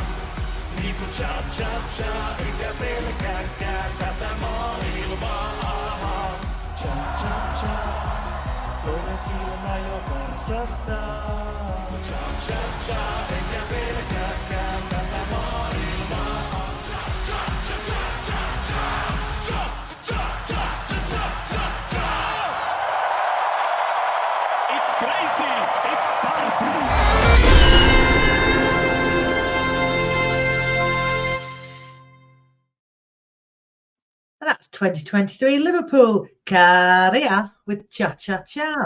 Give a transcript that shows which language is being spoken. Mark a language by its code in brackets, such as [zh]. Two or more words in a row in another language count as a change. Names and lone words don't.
[fi] Niinku cha-cha-cha, eikä pelkääkään tätä maailmaa. Cha-cha-cha, toinen silmä jo karsastaa. Cha-cha-cha, eikä pelkääkään tätä maailmaa. [en] It's crazy, it's party. And that's 2023 Liverpool, Caria with Cha Cha Cha.